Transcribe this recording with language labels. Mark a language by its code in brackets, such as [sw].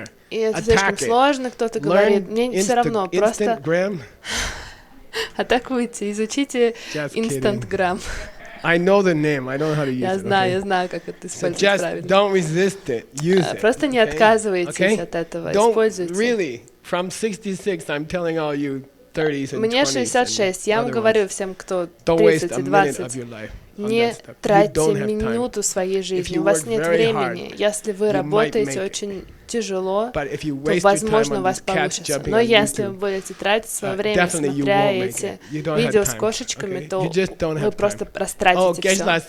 [ru] И это слишком сложно, кто-то говорит, мне все равно, просто атакуйте, изучите Instagram. [en] I know the name. I don't know how to use it. [ru] Я знаю, как это использовать правильно. [en] Don't resist it. Use it. [ru] Просто не отказывайтесь от этого, используйте. [en] Really, from 66, I'm telling all you 30s and 20s. [ru] Мне 66, я вам говорю всем, кто 30 и 20, не тратьте минуту своей жизни, у вас нет времени. Если вы работаете очень тяжело, то, возможно, у вас получится. Но если вы будете тратить свое время, смотря эти видео с кошечками, то вы просто растратите все.